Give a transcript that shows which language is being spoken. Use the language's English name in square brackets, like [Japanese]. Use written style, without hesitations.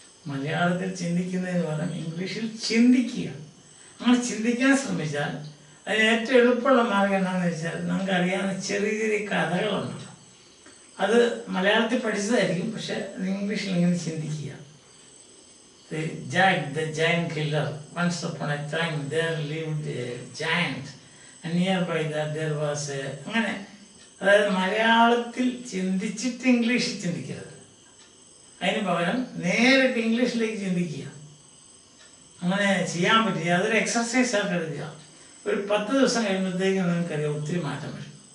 [Malayalam] മലയാളത്തിൽ ചിന്തിക്കുന്നതിന് പകരം ഇംഗ്ലീഷിൽ ചിന്തിക്കുക. അങ്ങനെ ചിന്തിക്കാൻ ശ്രമിച്ചാൽ അതിന് ഏറ്റവും എളുപ്പമുള്ള മാർഗം എന്താണെന്ന് വെച്ചാൽ, നമുക്കറിയാവുന്ന ചെറിയ ചെറിയ കഥകളുണ്ടല്ലോ, അത് മലയാളത്തിൽ പഠിച്ചതായിരിക്കും, പക്ഷെ ഇംഗ്ലീഷിൽ ഇങ്ങനെ ചിന്തിക്കുക. [English] Jack the giant killer. Once upon a time there lived a giant and nearby that there was a അങ്ങനെ. [Malayalam] അതായത് മലയാളത്തിൽ ചിന്തിച്ചിട്ട് ഇംഗ്ലീഷിൽ ചിന്തിക്കരുത്. അതിന് പകരം നേരിട്ട് ഇംഗ്ലീഷിലേക്ക് ചിന്തിക്കുക. അങ്ങനെ ചെയ്യാൻ പറ്റില്ല. അതൊരു എക്സർസൈസായിട്ട് എടുക്കുക. ഒരു 10 ദിവസം കഴിയുമ്പോഴത്തേക്കും നിങ്ങൾക്കറിയാം ഒത്തിരി മാറ്റം വരും.